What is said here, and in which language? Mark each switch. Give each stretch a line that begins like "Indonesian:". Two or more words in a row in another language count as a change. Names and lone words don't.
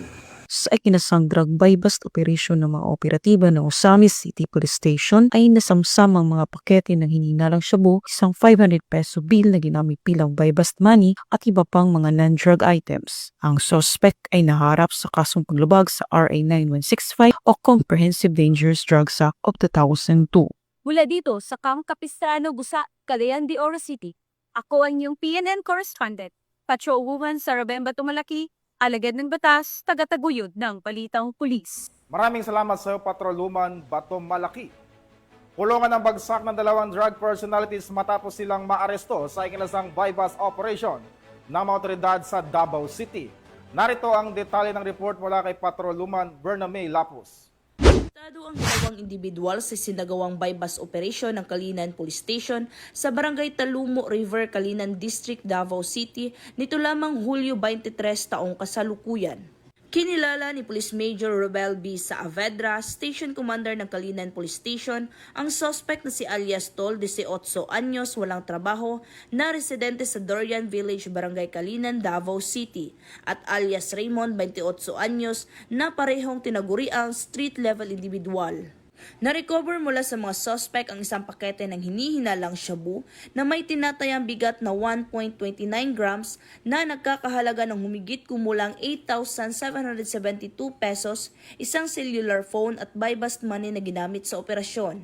Filipino: Sa ikinasang
English: drug bypass operation
Filipino: ng mga operatiba ng Usami City Police Station ay nasamsam ang mga pakete ng hininalang shabu, isang 500
English: peso bill
Filipino: na ginamit bilang
English: bypass money
Filipino: at iba pang mga
English: non-drug items.
Filipino: Ang suspect ay naharap sa kasong paglabag sa RA 9165 o Comprehensive Dangerous Drugs Act of 2002. Mula dito sa Camp Capistrano, Busa, Cagayan de Oro City, ako ang iyong PNN correspondent, Patrolwoman Sara Bemba Tumalaki, alagad ng batas, tagataguyod ng balitang pulis. Maraming salamat sa iyo, Patrolwoman Bato Malaki. Kulungan ang bagsak ng 2 drug personalities matapos silang maaresto sa ikinasang
English: bypass operation
Filipino: ng mga otoridad sa Davao City. Narito ang detalye ng report mula kay Patrolwoman Bername Lapus. Arestado ang 2 individual sa sinagawang
English: bypass operation
Filipino: ng Kalinan Police Station sa Barangay Talumo River, Kalinan District, Davao City nito lamang Hulyo 23 taong kasalukuyan. Kinilala ni Police Major Robel B. Saavedra,
English: Station Commander
Filipino: ng Kalinan Police Station, ang suspect na si Alias Tol, 18 anyos, walang trabaho, na residente sa Dorian Village, Barangay Kalinan, Davao City, at alias Raymond, 28 anyos, na parehong tinaguriang
English: street-level individual.
Filipino: Na-recover mula sa mga suspect ang isang pakete ng hinihinalang shabu na may tinatayang bigat na 1.29 grams na nagkakahalaga ng humigit kumulang 8,772 pesos, isang
English: cellular phone
Filipino: at
English: bypass money
Filipino: na ginamit sa operasyon.